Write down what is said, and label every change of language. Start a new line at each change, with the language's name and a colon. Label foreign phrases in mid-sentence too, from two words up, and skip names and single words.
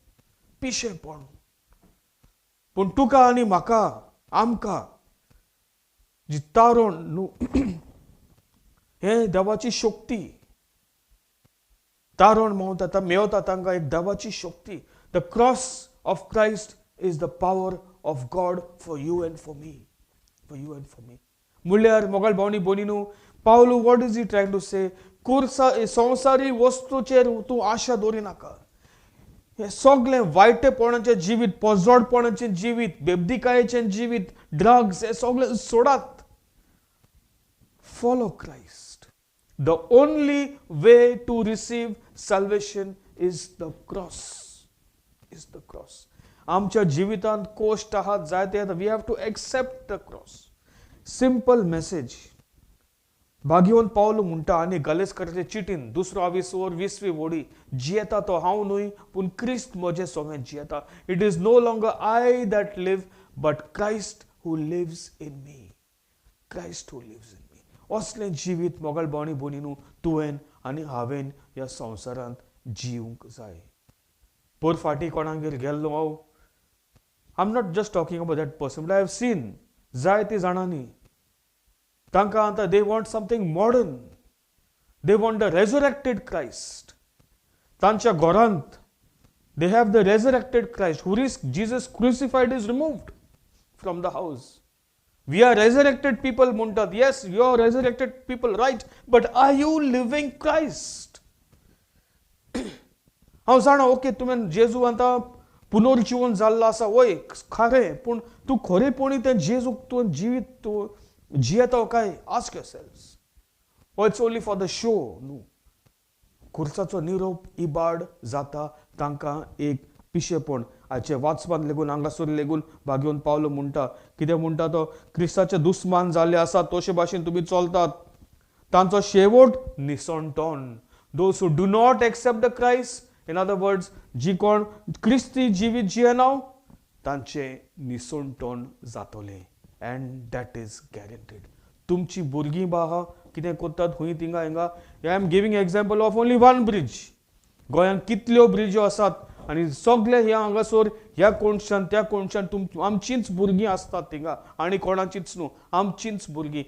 Konkani: पूण तुका आनी म्हाका, आमकां जी तारण न्हू, हे देवाची शक्ती. तारण मेवता तांकां एक देवाची शक्ती.
English: The cross of Christ is the power of God for you and for me.
Konkani: म्हणल्यार मोगाळ भोंवणी भयणीनू,
English: पावलो what is he trying to say?
Konkani: संवसारी वस्तूचेर तूं आशा दवरिनाका. हे सगळें वायटेपणाचें जिवीत, पोजोडपणाचें जिवीत, बेबदिकायेचें जिवीत, ड्रग्स, हे सगळें सोडात.
English: Follow Christ. The only way to receive salvation is the cross.
Konkani: आमच्या जिवितांत कोश्ट आहात, जायते आहात.
English: We have to accept the cross. Simple message.
Konkani: भागीवन पावलो म्हणटा आनी गलेसकाराचे चिटीन 2:20 वोडी, जियेता तो हांव न्हय, पूण क्रिस्त म्हजे सोबें जियेता.
English: It is no longer I that live, but Christ who lives in me.
Konkani: असलें जिवीत मोगाळ भोंवणी भयणीनू तुवें आनी हांवें ह्या संवसारांत जिवंक जाय. पर फाटी कोणागेर गेल्लो हांव,
English: I am not just talking about that person, but I have seen
Konkani: जायती जाणांनी तांकां आतां
English: they want something modern. They want the resurrected Christ.
Konkani: तांच्या घरांत
English: they have the resurrected Christ. Jesus crucified is removed from the house. We are resurrected people म्हणटात. Yes, you are resurrected people, right? But are you living Christ?
Konkani: हांव जाणा, ओके, तुवें जेजू आतां पुनर्जीवन जाल्लो आसा, वय खरें, पूण तूं खरेपणी तें जेजूक तुवें जिवीत तूं जियेता काय?
English: Ask yourself. Oh it's only for the show न्हू.
Konkani: कुर्साचो निरोप इबाड जाता तांकां एक पिशेपण. हाचे वाचपान लेगून हांगासर लेगून भागीवन पावलो म्हणटा, कितें म्हणटा तो, क्रिस्ताचे दुस्मान जाल्ले आसात तशे भाशेन तुमी चलतात. तांचो शेवट निसणटोण.
English: Those who do not accept the Christ, in other words,
Konkani: जी कोण क्रिस्ती जिवीत जियेना, तांचें निसणटोण जातलें.
English: And that is guaranteed.
Konkani: तुमची भुरगीं बाहा कितें करतात खंय थिंगा हिंगा.
English: I am giving example of only one bridge.
Konkani: गोंयांत कितल्यो ब्रिजो आसात आनी सगळे ह्या हांगासर ह्या कोणशान त्या कोणशान आमचींच भुरगीं आसतात थिंगा, आनी कोणाचीच न्हू, आमचींच भुरगीं.